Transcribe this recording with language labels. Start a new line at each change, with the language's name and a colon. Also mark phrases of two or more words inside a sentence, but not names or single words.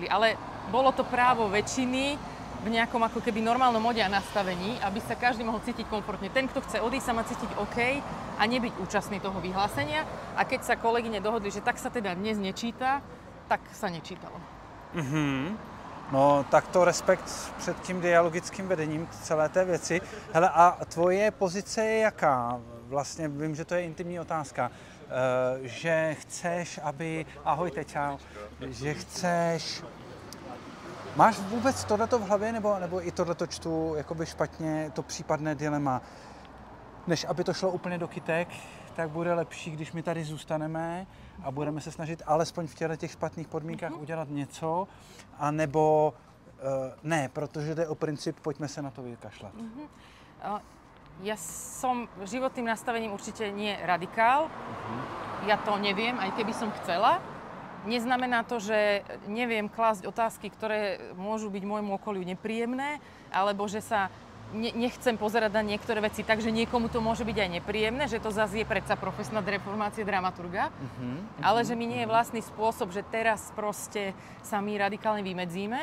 Slovak: Ale bolo to právo väčšiny v nejakom ako keby normálnom mode a nastavení, aby sa každý mohol cítiť komfortne. Ten, kto chce odísť, sa má cítiť OK a nebyť účastný toho vyhlásenia. A keď sa kolegyne dohodli, že tak sa teda dnes nečíta, tak sa nečítalo.
Czech: No, tak to respekt před tím dialogickým vedením celé té věci. Hele, a tvoje pozice je jaká? Vlastně vím, že to je intimní otázka. Že chceš, aby... Ahojte, čau. Že chceš... Máš vůbec tohleto v hlavě, nebo i tohleto čtu jakoby špatně, to případné dilema? Než aby to šlo úplně do kytek, tak bude lepší, když my tady zůstaneme a budeme se snažit alespoň v těch špatných podmínkách udělat něco, anebo ne, protože jde o princip, pojďme se na to vykašľať.
Slovak: Ja som životným nastavením určite nie radikál. Ja to neviem, aj keby som chcela. Neznamená to, že neviem klásť otázky, ktoré môžu byť môjmu okoliu nepríjemné, alebo že sa nechcem pozerať na niektoré veci tak, že niekomu to môže byť aj nepríjemné, že to zase je predsa profesná deformácia dramaturga, ale že mi nie je vlastný spôsob, že teraz proste sa my radikálne vymedzíme.